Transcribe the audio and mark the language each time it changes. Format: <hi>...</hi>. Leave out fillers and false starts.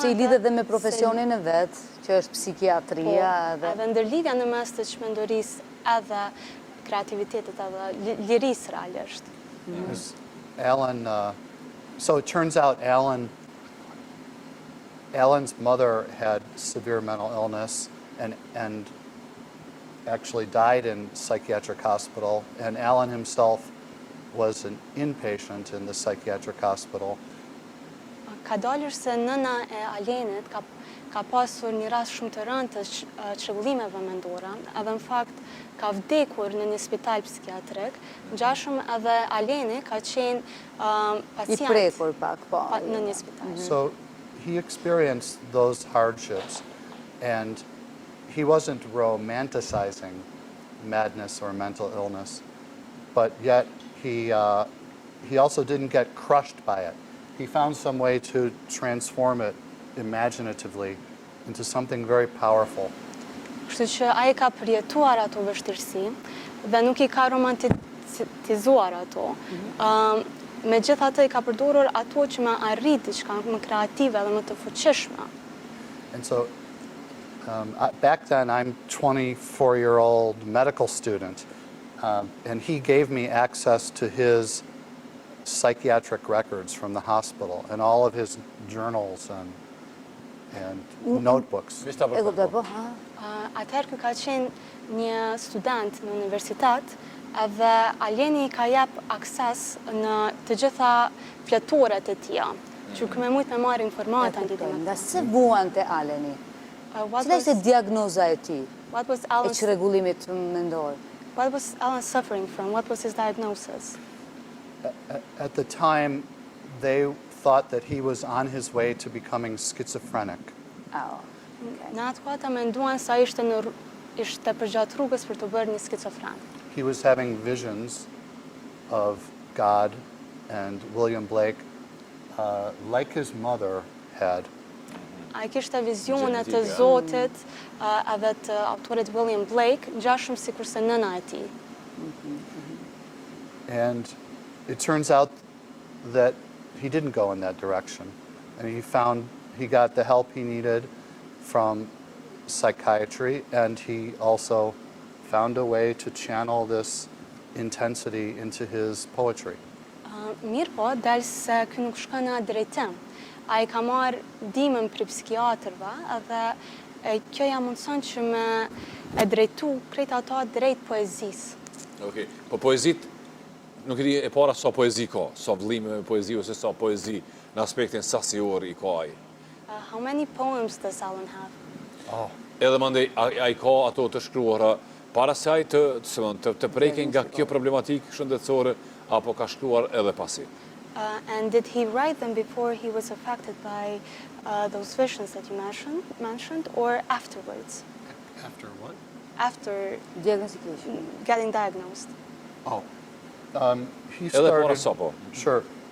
<sq>Sepse I lidhet dhe me profesionin e vet, që është psikiatria edhe ndërlidhja në mes të çmendurisë edhe kreativitetit edhe lirisë realisht.</sq> <en>Alan, so it turns out Alan's mother had severe mental illness and actually died in psychiatric hospital, and Alan himself was an inpatient in the psychiatric hospital.</en> <sq>Ka dalur se nëna e Alenit ka pasur një rast shumë të rëndë të çrregullimeve mendore, edhe në fakt ka vdekur në një spital psikiatrik, ngjashëm edhe Aleni ka qenë pacient I prekur pak, po. në një spital.</sq> <en>So he experienced those hardships, and he wasn't romanticizing madness or mental illness, but yet he also didn't get crushed by it. He found some way to transform it imaginatively into something very powerful.</en> <sq>Kështu që ai ka përjetuar ato vështirësi dhe nuk I ka romantizuar ato. Megjithatë I ka përdorur ato që më arrit diçka më kreative dhe më të fuqishme.</sq> <en>And so back then I'm 24-year-old medical student, and he gave me access to his psychiatric records from the hospital and all of his journals and notebooks.</en> <sq>Atëherë ky ka qenë një student në universitet, edhe Aleni ka jep akses në të gjitha fletoret e tija, që ky më shumë marr informata në lidhje me Nga se vuante Aleni? Cila ishte diagnoza e tij? E çrregullimit mendor?</sq> <en>What was Alan suffering from? What was his diagnosis? At the time, they thought that he was on his way to becoming schizophrenic. Oh.</en> <sq>Në atë kohë menduan se ai ishte përgjatë rrugës për të bërë një skicofren.</sq> <en>He was having visions of God and William Blake, like his mother had.</en> <sq>Ai kishte vizione të Zotit edhe të autorit William Blake, ngjashëm sikurse nëna e tij.</sq> <en>And it turns out that he didn't go in that direction. And he got the help he needed from psychiatry, and he also found a way to channel this intensity into his poetry.</en> <sq>Mirë po, dalë se ky nuk shkon në atë drejtim. Ai ka marrë ndihmën prej psikiatrëve edhe kjo ja mundson që me e drejtu krejt ato drejt poezisë. Okej, po poezit nuk e di e para sa poezi ka, sa vëllime me poezi ose sa poezi në aspektin sasior I ka ai.</sq> <en>How many poems does Alan have?</en> <sq>Edhe mandej ai ka ato të shkruara para se ai të prekin nga kjo problematikë shëndetësore apo ka shkruar edhe pasi.</sq> <en>And did he write them before he was affected by those visions that you mentioned, or afterwards? After what? After getting diagnosed. He</en> <sq>Edhe para</sq> <en>started.</en> <sq>sa po.</sq> <en>Sure.</en>